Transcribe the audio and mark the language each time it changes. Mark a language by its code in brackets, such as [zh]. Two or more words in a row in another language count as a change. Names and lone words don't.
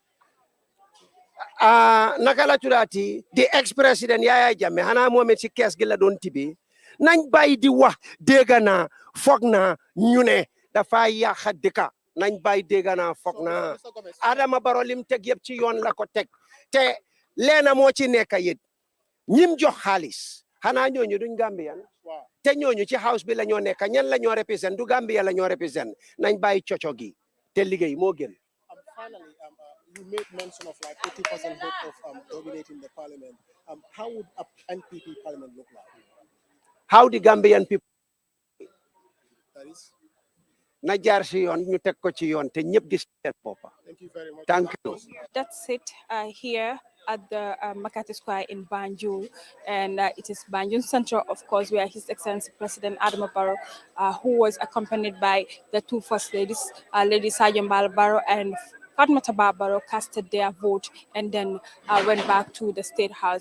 [wo] naka la tuddaati di [fr] ex président [wo] Yaya Jammeh xanaa moom it ci kees gi la doon tibee nañ bàyyi di wax dégg naa foog naa ñu ne dafa yàq dëkka nañ bàyyi dégg naa foog naa Adama Barrow lim teg yëpp ci yoon la ko teg te leena moo ci nekk yit ñim jox xaalis xanaa ñooñu duñ Gambian te ñooñu ci house bi la ñoo nekk ñan la ñoo represent du Gambia la ñoo represent nañ bàyyi coco gi te liggéey moo gën. [en] Finally, you made mention of like 80% vote of dominating the parliament. How would a NPP parliament look like? How the Gambian people That is. [wo] na jaar ci yoon ñu teg ko ci yoon te ñëpp gis seen boppa. [en] Thank you very much. Thank you. That's it here at the Makati Square in Banjul, and it is Banjul Central, of course, where His Excellency President Adama Barrow, who was accompanied by the two first ladies, Lady Sajambal Barrow and Fatmata Barrow, casted their vote and then went back to the State House.